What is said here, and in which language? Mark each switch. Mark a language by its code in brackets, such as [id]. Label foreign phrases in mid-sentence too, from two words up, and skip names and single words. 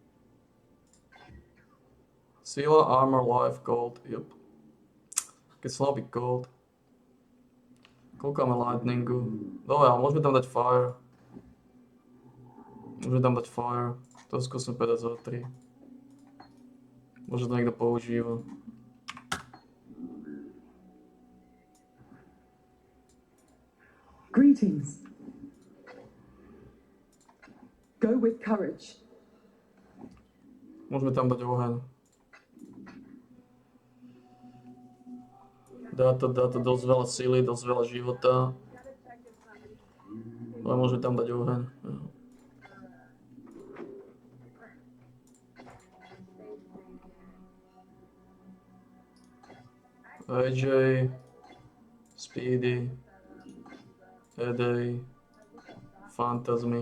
[sk] Sila, [en] armor, life, gold, yep. [sk] Keď slabý gold. Koľko máme lightningu? Dobre, ale môžeme tam dať fire. Môžeme tam dať fire. To skúsim povedať za 3. Možno to niekto používa. [en] Greetings. Go with courage. [sk] Môžeme tam dať oheň. Dá to dosť veľa síly, dosť veľa života. Ale môžeme tam dať oheň. AJ, Speedy, Edej, Fantasmy.